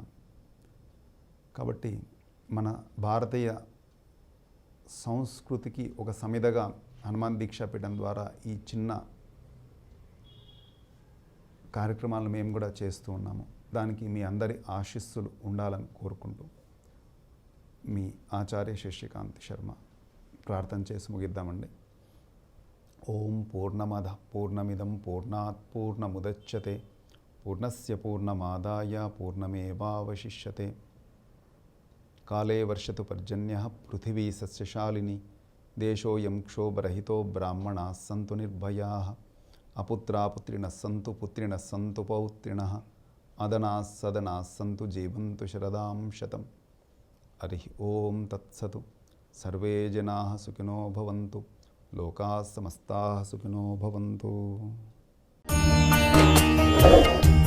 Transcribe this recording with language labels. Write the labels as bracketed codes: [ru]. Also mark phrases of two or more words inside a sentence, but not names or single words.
[te] కాబట్టి మన భారతీయ సంస్కృతికి ఒక సమిధగా హనుమాన్ దీక్షా పీఠం ద్వారా ఈ చిన్న కార్యక్రమాలను మేము కూడా చేస్తూ ఉన్నాము. దానికి మీ అందరి ఆశీస్సులు ఉండాలని కోరుకుంటూ మీ ఆచార్య శశికాంత్ శర్మ. ప్రార్థన చేసి ముగిద్దామండి. [sa] ఓం పూర్ణమద పూర్ణమిదం పూర్ణాత్ పూర్ణముదచ్యతే పూర్ణస్య పూర్ణమాదాయ పూర్ణమేవావశిష్యతే. కాలే వర్షతు పర్జన్యః పృథివీ సస్యశాలిని దేశోయం క్షోభరహితో బ్రాహ్మణాః సంతు నిర్భయాః అపుత్రాపుత్రిణః సంతు పుత్రిణః సంతు పౌత్రిణః అదనాః సదనాః సంతు జీవంతు శరదాం శతం. హరి ఓం తత్సతు. సర్వే జనాః సుఖినో భవంతు, లోకాః సమస్తాః సుఖినో భవంతు.